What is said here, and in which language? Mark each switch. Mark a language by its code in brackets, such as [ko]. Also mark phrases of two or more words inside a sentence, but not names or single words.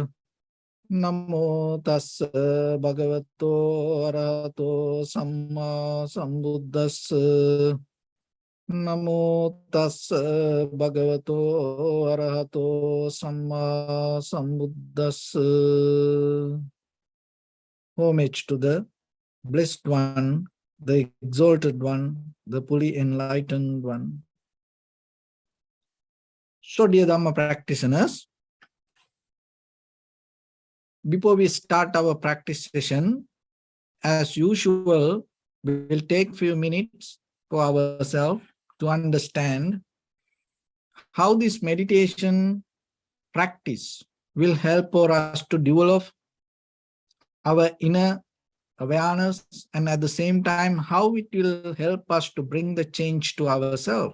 [pi] Namo tassa bhagavato arahato samma sambuddhassa. Namo tassa bhagavato arahato samma sambuddhassa. [en] Homage to the Blessed One, the Exalted One, the fully enlightened One. So, dear Dhamma practitioners, before we start our practice session, as usual, we will take few minutes for ourselves to understand how this meditation practice will help for us to develop our inner awareness, and at the same time, how it will help us to bring the change to ourselves.